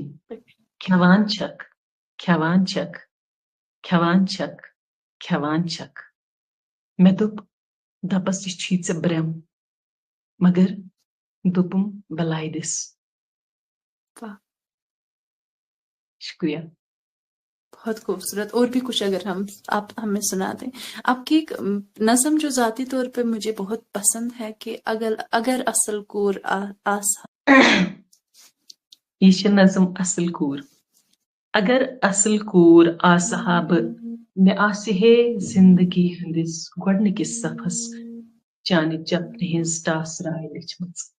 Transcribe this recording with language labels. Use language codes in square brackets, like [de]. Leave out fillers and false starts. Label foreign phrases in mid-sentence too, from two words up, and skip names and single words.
[ks] کھٮ۪وان چھکھ کھٮ۪وان چھکھ کھٮ۪وان چھکھ کھٮ۪وان چھکھ. مےٚ دوٚپ دپس یہِ چھی ژےٚ برٛم, مگر دوٚپُم بلاے دِس. [ur] شکریہ. بہت خوبصورت. اور بھی کچھ اگر آپ ہمیں سنا دیں. آپ کی ایک نظم جو ذاتی طور پہ مجھے بہت پسند ہے کہ اگر اصل کور [ks] یہ چھِ نظم اصل کور. اگر اصل کور آسہٕ ہا بہٕ, مےٚ آسہِ ہے زندگی ہٕنٛدِس گۄڈنِکِس صفس چانہِ چپنہِ ہٕنٛز ٹاسراے لیچھمٕژ.